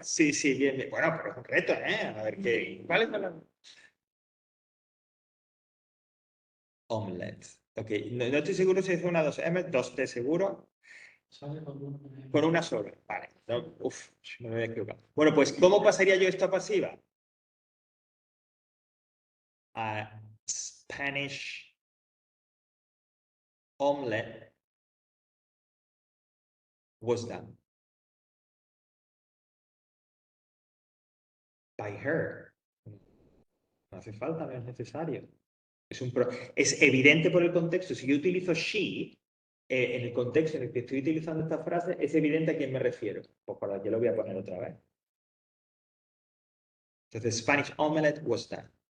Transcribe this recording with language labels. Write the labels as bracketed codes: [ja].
[es] Sí, sí, bien, bien. Bueno, pero es un reto, ¿eh? A ver qué. ¿Cuál es la omelette? Ok, no estoy seguro si es una 2M, 2T seguro. Sale con un- Con una sola. Vale. No, uf, me voy a equivocar. Bueno, pues, ¿cómo pasaría yo esto a pasiva? [en] A Spanish omelette was done by her. [es] No hace falta, no es necesario. Es evidente por el contexto. Si yo utilizo she, en el contexto en el que estoy utilizando esta frase, es evidente a quién me refiero. Pues para que lo voy a poner otra vez. Entonces, [en] Spanish omelette was done.